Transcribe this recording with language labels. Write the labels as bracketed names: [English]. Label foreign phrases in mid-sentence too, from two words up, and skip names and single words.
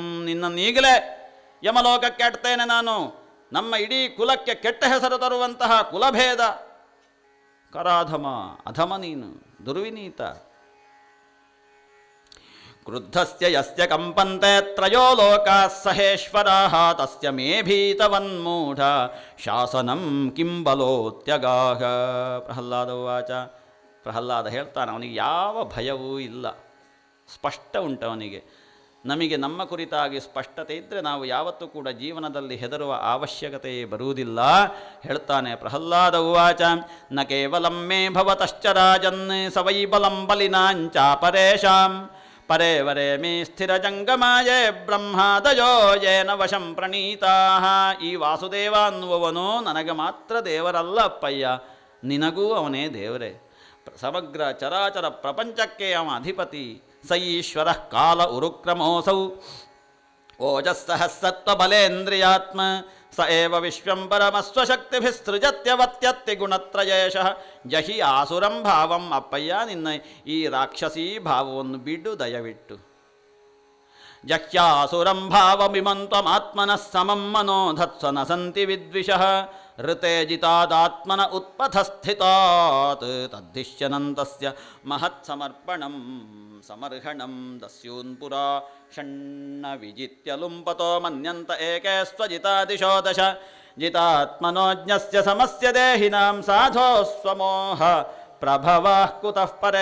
[Kannada] ನಿನ್ನನ್ನೀಗಲೇ ಯಮಲೋಕಕ್ಕೆ ಅಡ್ತೇನೆ ನಾನು. ನಮ್ಮ ಇಡೀ ಕುಲಕ್ಕೆ ಕೆಟ್ಟ ಹೆಸರು ತರುವಂತಹ ಕುಲಭೇದ ಕರಾಧಮ, ಅಧಮ ನೀನು, ದುರ್ವಿನೀತ. [Sanskrit] ಕ್ರುದ್ಧಸ್ಯ ಯಸ್ಯ ಕಂಪಂತೆ ತ್ರಯೋ ಲೋಕಾಃ ಸಹೇಶ್ವರಾಃ ತಸ್ಯ ಮೇ ಭೀತವನ್ಮೂಢ ಶಾಸನಂ ಕಿಂ ಬಲೋತ್ಯಗಾಹ. ಪ್ರಹ್ಲಾದ ಉವಾಚ. [Kannada] ಪ್ರಹ್ಲಾದ ಹೇಳ್ತಾನೆ, ಅವನಿಗೆ ಯಾವ ಭಯವೂ ಇಲ್ಲ, ಸ್ಪಷ್ಟ ಉಂಟು ಅವನಿಗೆ. ನಮಗೆ ನಮ್ಮ ಕುರಿತಾಗಿ ಸ್ಪಷ್ಟತೆ ಇದ್ದರೆ ನಾವು ಯಾವತ್ತೂ ಕೂಡ ಜೀವನದಲ್ಲಿ ಹೆದರುವ ಅವಶ್ಯಕತೆಯೇ ಬರುವುದಿಲ್ಲ. [Sanskrit] ಹೇಳ್ತಾನೆ ಪ್ರಹ್ಲಾದ ಉವಾಚ. ನ ಕೇವಲಂ ಮೇ ಭವತಶ್ಚ ರಾಜನ್ ಸವೈ ಬಲಂ ಬಲಿನಾಂಚ ಪರೇಶಾಂ ಪರೇ ವರೇ ಮೇ ಸ್ಥಿರಜಂಗಮಾಯೇ ಬ್ರಹ್ಮಾದಯೋ ಯೇನ ವಶಂ ಪ್ರಣೀತಾಃ. [Kannada] ಈ ವಾಸುದೇವ ಅನ್ನುವವನು ನನಗೆ ಮಾತ್ರ ದೇವರಲ್ಲ ಅಪ್ಪಯ್ಯ, ನಿನಗೂ ಅವನೇ ದೇವರೇ. ಸಮಗ್ರ ಚರಾಚರ ಪ್ರಪಂಚಕ್ಕೆ ಅವ ಅಧಿಪತಿ. [Sanskrit] ಸ ಈಶ್ವರ ಕಾಲ ಉರುಕ್ರಮೋಸೌ ಓಜಸ್ಸಹ ಸತ್ವಬಲೇಂದ್ರಿಯಾತ್ಮ ಸ ಏವ ವಿಶ್ವಂ ಪರಮಸ್ವಶಕ್ತಿಭಿಸ್ಸೃಜತ್ಯವತ್ಯತ್ತಿ ಗುಣತ್ರಯೇಶಃ. ಜಹಿ ಆಸುರಂ ಭಾವಂ. [Kannada] ಅಪ್ಪಯ್ಯ, ನಿನ್ನ ಈ ರಾಕ್ಷಸೀ ಭಾವವನ್ನು ಬಿಡು ದಯವಿಟ್ಟು. [Sanskrit] ಜಹ್ಯಾಸುರಂ ಭಾವಮಿಮಂ ತ್ವಮಾತ್ಮನಃ ಸಮಂ ಮನೋಧತ್ಸ್ವ ನ ಸಂತಿ ವಿದ್ವಿಷಃ ಋತೆ ಜಿತಾದಾತ್ಮನ ಉತ್ಪಥಸ್ಥಿತಾತ್ ತದ್ದಿಶ್ಯನಂತಸ್ಯ ಮಹತ್ಸಮರ್ಪಣಂ ಸಮರ್ಹಣಂ ದಸ್ಯೂನ್ ಪುರಾ ಷಣ್ಣ ವಿಜಿತ್ಯ ಲುಂಪತೋ ಮನ್ಯಂತ ಏಕೆ ಸ್ವಜಿತಾದಿಶೋ ದಶ ಜಿತಾತ್ಮನೋಜ್ಞಸ್ಯ ಸಮಸ್ಯ ದೇಹಿನಾಂ ಸಾಧೋ ಸ್ವಮೋಹ ಪ್ರಭವಃ ಕುತಃ ಪರೇ.